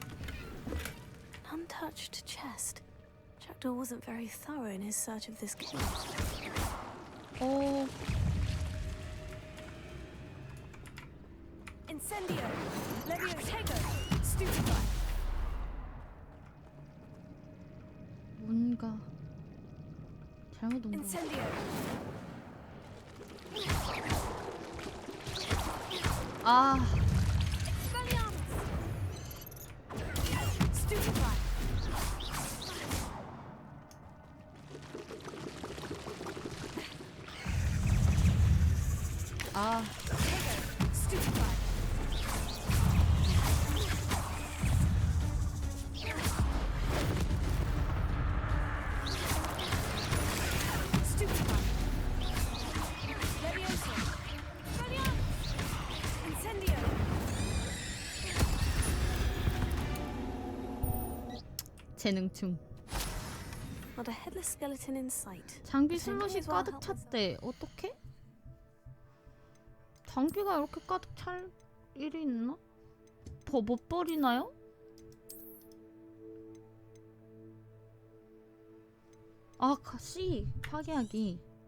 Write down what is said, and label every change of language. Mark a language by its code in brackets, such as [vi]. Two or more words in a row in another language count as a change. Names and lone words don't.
[en] Untouched chest. Jackdaw wasn't very thorough in his search of this cave. [ko] 오, [la] Incendio! Leviotago! Stupefy! [ko] 뭔가 잘못 온 거. [la] Incendio! [ko] 아, [la] Expelliarmus! Stupefy! [ko] 아, [la] Stupefy! Stupefy! Leviosa! Expelliarmus! Incendio! [ko] 재능충. [en] Not a headless skeleton in sight. [ko] 장비 슬롯이 가득 찼대. 어떡해? 장비가 이렇게 가득 찰 일이 있나? 못 버리나요? 아, C 파괴하기.